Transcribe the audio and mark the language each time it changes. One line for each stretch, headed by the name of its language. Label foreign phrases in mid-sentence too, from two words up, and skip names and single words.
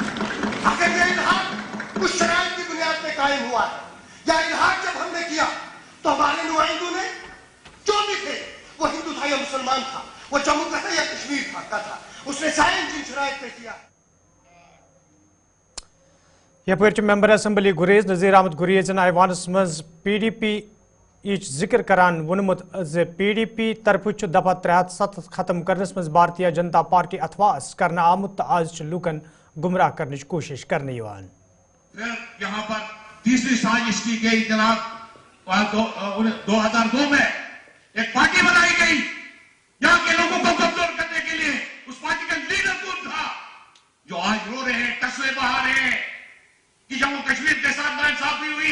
Hindi: अगर ये इल्हाक कुछ शराइत की बुनियाद पर कायम हुआ है, या इल्हाक जब हमने किया तो हमारे नुमाइंदों ने जो भी थे, वो हिंदू था या मुसलमान था, वो जम्मू का था या कश्मीर का था, उसने साइन जिन शराइत पे किया।
Kashmiri: यपर मेंबर असेंबली गुरेज नज़ीर अहमद गुरेजन ऐवानस मज PDP जिक्र करान वोनमुत PDP तरफ दफा 307 खत्म करनस मज भारतीय जनता पार्टी अथवास करना आमुत आज लूकन गुमराह करने की कोशिश करने युवान।
Hindi: फिर यहाँ पर तीसरी साजिश की गई जनाब 2002 में एक पार्टी बनाई गई यहाँ के लोगों को कमजोर करने के लिए। उस पार्टी का लीडर कौन था जो आज रो रहे हैं, कस्बे बहा रहे हैं कि जम्मू कश्मीर के साथ नाइंसाफी हुई।